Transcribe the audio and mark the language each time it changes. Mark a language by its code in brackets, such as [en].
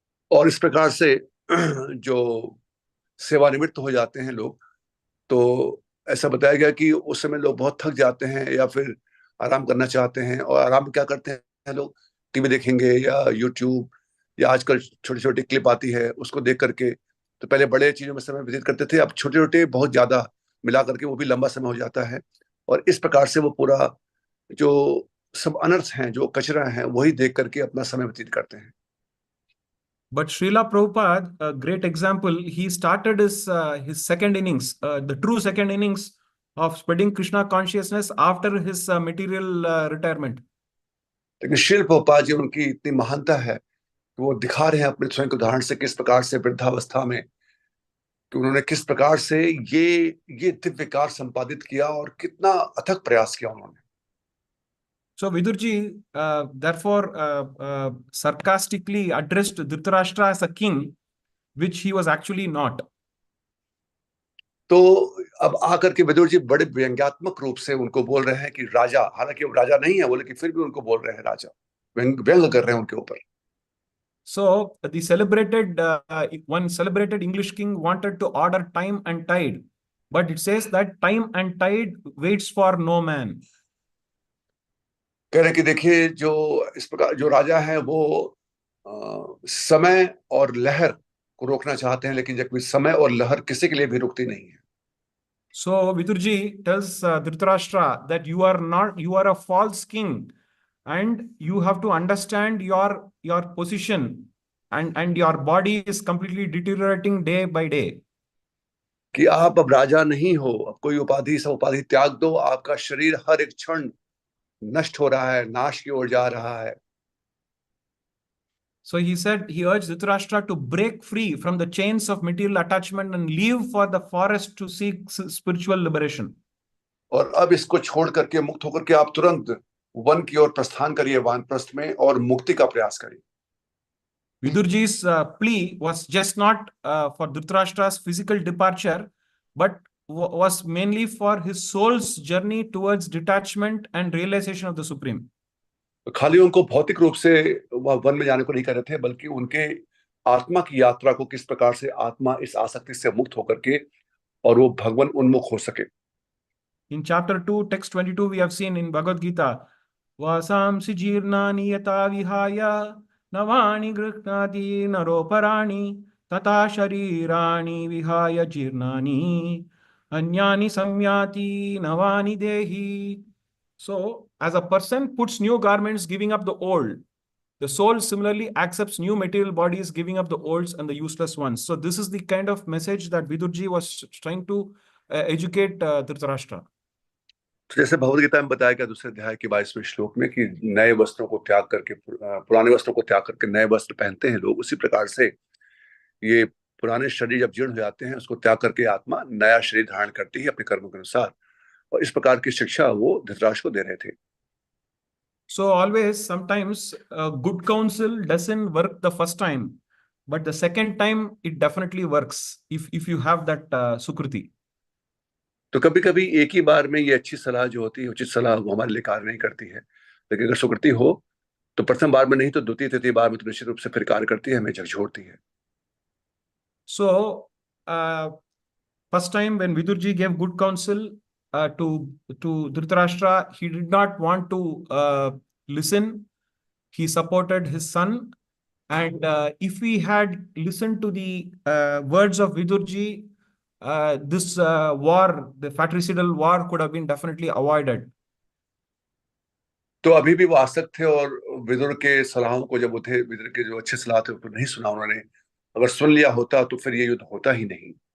[hi] और इस प्रकार से जो सेवानिवृत्त हो जाते हैं लोग, तो ऐसा बताया गया कि उस समय लोग बहुत थक जाते हैं या फिर आराम करना चाहते हैं, और आराम क्या करते हैं लोग, टीवी देखेंगे या यूट्यूब, या आजकल छोटी छोटी क्लिप आती है उसको देख करके। तो पहले बड़े चीजों में समय व्यतीत करते थे, अब छोटे छोटे बहुत ज्यादा मिला करके वो भी लंबा समय हो जाता है, और इस प्रकार से वो पूरा जो सब अनर्थ हैं, जो कचरा है, वही देख करके अपना समय व्यतीत करते हैं। [en] But Srila Prabhupada, a great example, he started his second innings, the true second innings of spreading Krishna consciousness after his material retirement. [hi] लेकिन श्रील प्रभुपाद जी, उनकी इतनी महानता है कि वो दिखा रहे हैं अपने स्वयं के उदाहरण से किस प्रकार से वृद्धावस्था में कि उन्होंने किस प्रकार से ये दिव्य कार्य संपादित किया और कितना अथक प्रयास किया उन्होंने। [en] So Vidurji, therefore, sarcastically addressed Dhritarashtra as a king, which he was actually not. [hi] तो अब आकर के विदुर जी बड़े व्यंग्यात्मक रूप से उनको बोल रहे हैं कि राजा, हालांकि वो राजा नहीं है बोले, कि फिर भी उनको बोल रहे हैं राजा, व्यंग कर रहे हैं उनके ऊपर। [en] So the celebrated one celebrated English king wanted to order time and tide, but it says that time and tide waits for no man. [hi] कह रहे कि देखिए, जो इस प्रकार जो राजा है वो समय और लहर को रोकना चाहते हैं, लेकिन जबकि समय और लहर किसी के लिए भी रुकती नहीं है। [en] So Vidurji tells Dhritarashtra that you are a false king, and you have to understand your position, and your body is completely deteriorating day by day. [hi] कि आप अब राजा नहीं हो, अब कोई उपाधि, सब उपाधि त्याग दो, आपका शरीर हर एक क्षण नष्ट हो रहा है, नाश की ओर जा रहा है। [en] So he urged Dhritarashtra to break free from the chains of material attachment and leave for the forest to seek spiritual liberation. [hi] और अब इसको छोड़ करके, मुक्त होकर के आप तुरंत वन की ओर प्रस्थान करिए, वानप्रस्थ में, और मुक्ति का प्रयास करिए। [en] Vidurji's plea was just not for Dhritarashtra's physical departure, but was mainly for his soul's journey towards detachment and realization of the Supreme. [hi] खाली उनको भौतिक रूप से वह वन में जाने को नहीं कह रहे थे, बल्कि उनके आत्मा की यात्रा को, किस प्रकार से आत्मा इस आसक्ति से मुक्त होकर के और वो भगवान उन्मुख हो सके। [en] In chapter 2, text 22, we have seen in Bhagavad Gita, [sa] Vasamsi jirnani yata vihaya navani grihnati naroparani tata sharirani vihaya jirnani anyani samyati navani dehi. [en] So, as a person puts new garments, giving up the old, the soul similarly accepts new material bodies, giving up the olds and the useless ones. So, this is the kind of message that Vidurji was trying to educate Dhritarashtra. [hi] तो जैसे भगवद गीता में बताया गया दूसरे अध्याय के 22वें श्लोक में कि नए वस्त्रों को त्याग करके, पुराने वस्त्रों को त्याग करके नए वस्त्र पहनते हैं लोग, उसी प्रकार से ये पुराने शरीर जब जीर्ण हो जाते हैं, उसको त्याग करके आत्मा नया शरीर धारण करती है अपने कर्मों के अनुसार, और इस प्रकार की शिक्षा वो धृतराष्ट्र को दे रहे थे। [en] So always, sometimes good counsel doesn't work the first time, but the second time it definitely works if you have that sukruti. [hi] तो कभी कभी एक ही बार में ये अच्छी सलाह जो होती है, उचित सलाह, वो हमारे लिए कार्य नहीं करती है, लेकिन अगर सुकृति हो तो प्रथम बार में नहीं तो द्वितीय तृतीय बार में तो निश्चित रूप से फिर कार्य करती है, हमें झकझोरती है। [en] So first time when Vidurji gave good counsel to Dhritarashtra, he did not want to listen. He supported his son, and if we had listened to the words of Vidurji, this war, the fratricidal war, could have been definitely avoided. [hi] तो अभी भी वो आसक्त थे और विदुर के सलाहों को, जब वो थे विदुर के जो अच्छे सलाह थे उनको नहीं सुना उन्होंने। अगर सुन लिया होता तो फिर ये युद्ध होता ही नहीं।